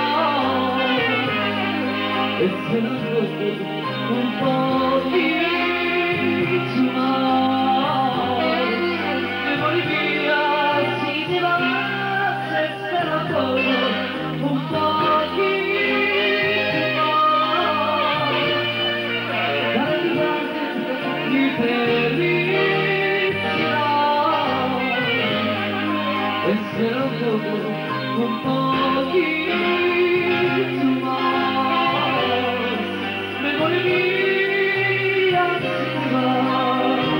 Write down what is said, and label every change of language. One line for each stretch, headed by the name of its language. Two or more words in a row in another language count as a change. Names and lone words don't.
Italian: Essere un pochino
Spanish: más, me moriría si te vas.
Italian: Essere un poco, un pochino. Essere un pochino
Spanish: más, me moriría si te vas.